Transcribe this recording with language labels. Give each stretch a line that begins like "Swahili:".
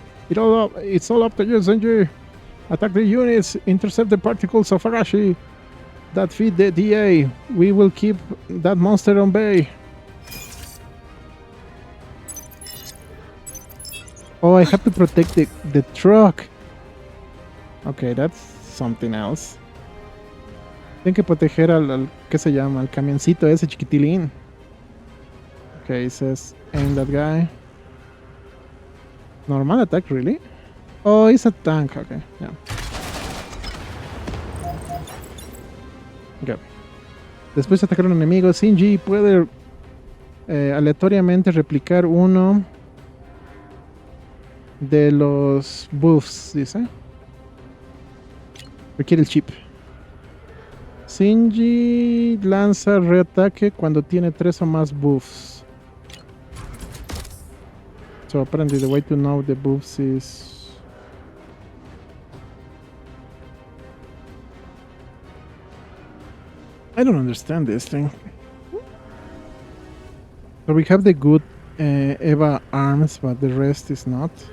English: It's all up to you, Zenji. Attack the units, intercept the particles of Arashi that feed the DA. We will keep that monster on bay. Oh, I have to protect the truck. Okay, that's something else.
Spanish: Tienen que proteger al ¿qué se llama? Al camioncito ese chiquitilín.
English: Okay, it says aim that guy. Normal attack, really? Oh, it's a tank. Okay, yeah. Okay.
Spanish: Después de atacar a un enemigo, Shinji puede aleatoriamente replicar uno de los buffs, dice. Requiere el chip. Shinji lanza reataque cuando tiene 3 o más buffs.
English: So apparently the way to know the buffs is... I don't understand this thing. So we have the good Eva arms, but the rest is not.